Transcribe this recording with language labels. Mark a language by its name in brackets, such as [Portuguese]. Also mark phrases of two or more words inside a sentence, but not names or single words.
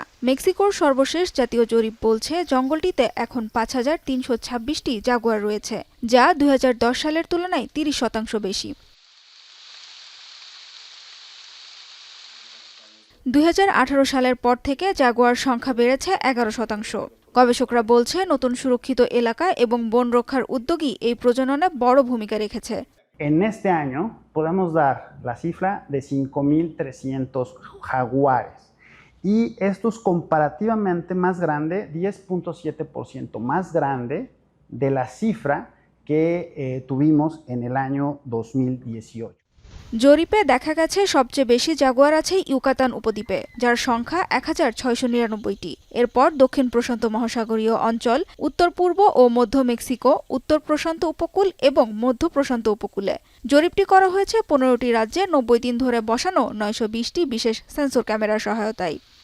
[Bangla] মেক্সিকোর সর্বশেষ জাতীয় জরিপ বলছে জঙ্গলটিতে এখন ৫,৩২৬টি জাগুয়ার রয়েছে, যা ২০১০ সালের তুলনায় ৩০% বেশি। ২০১৮ সালের পর থেকে জাগুয়ার সংখ্যা বেড়েছে ১১%। গবেষকরা বলছে নতুন সুরক্ষিত এলাকা এবং বন রক্ষার উদ্যোগই এই প্রজননে বড় ভূমিকা রেখেছে। [Spanish] En este año podemos dar la cifra de 5.300 jaguares y esto es comparativamente más grande, 10.7% más grande de la cifra que tuvimos en el año 2018. [Bangla] জরিপে দেখা গেছে সবচেয়ে বেশি জাগুয়ার আছে ইউকাতান উপদ্বীপে, যার সংখ্যা ১,৬৯৯টি। এরপর দক্ষিণ প্রশান্ত মহাসাগরীয় অঞ্চল, উত্তর পূর্ব ও মধ্য মেক্সিকো, উত্তর প্রশান্ত উপকূল এবং মধ্য প্রশান্ত উপকূলে। জরিপটি করা হয়েছে ১৫টি রাজ্যে ৯০ দিন ধরে বসানো ৯২০টি বিশেষ সেন্সর ক্যামেরার সহায়তায়।